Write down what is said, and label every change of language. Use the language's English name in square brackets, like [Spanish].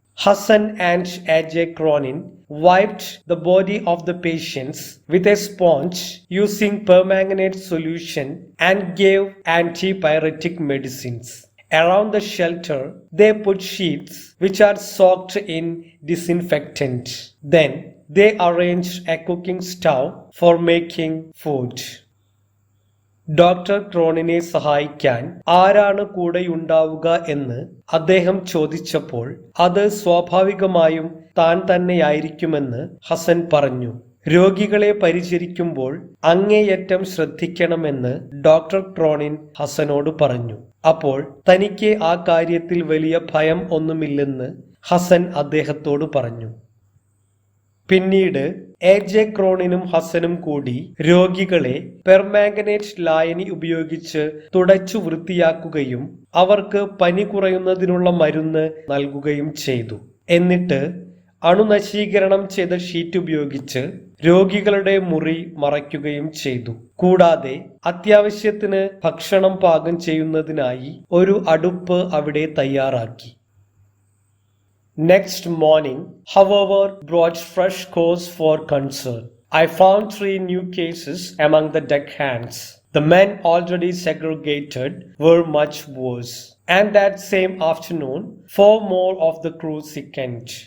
[English] Hassan and A.J. Cronin wiped the body of the patients with a sponge using permanganate solution and gave antipyretic medicines. Around the shelter, they put sheets which are soaked in disinfectant. Then they arranged a cooking stove for making food. [Malayalam] Doctor ക്രോണിനെ സഹായിക്കാൻ ആരാണ് കൂടെയുണ്ടാവുക എന്ന് അദ്ദേഹം ചോദിച്ചപ്പോൾ അത് സ്വാഭാവികമായും താൻ തന്നെയായിരിക്കുമെന്ന് ഹസൻ പറഞ്ഞു. രോഗികളെ പരിചരിക്കുമ്പോൾ അങ്ങേയറ്റം ശ്രദ്ധിക്കണമെന്ന് ഡോക്ടർ ക്രോണിൻ ഹസനോട് പറഞ്ഞു. അപ്പോൾ തനിക്ക് ആ കാര്യത്തിൽ വലിയ ഭയം ഒന്നുമില്ലെന്ന് ഹസൻ അദ്ദേഹത്തോട് പറഞ്ഞു. പിന്നീട് A.J. ക്രോണിനും ഹസനും കൂടി രോഗികളെ പെർമാംഗനേറ്റ് ലായനി ഉപയോഗിച്ച് തുടച്ചു വൃത്തിയാക്കുകയും അവർക്ക് പനി കുറയുന്നതിനുള്ള മരുന്ന് നൽകുകയും ചെയ്തു. എന്നിട്ട് അണുനശീകരണം ചെയ്ത ഷീറ്റ് ഉപയോഗിച്ച് രോഗികളുടെ മുറി മറയ്ക്കുകയും ചെയ്തു. കൂടാതെ അത്യാവശ്യത്തിന് ഭക്ഷണം പാകം ചെയ്യുന്നതിനായി ഒരു അടുപ്പ് അവിടെ തയ്യാറാക്കി. [English] Next morning, however, brought fresh cause for concern. I found 3 new cases among the deckhands. The men already segregated were much worse. And that same afternoon, 4 more of the crew sickened.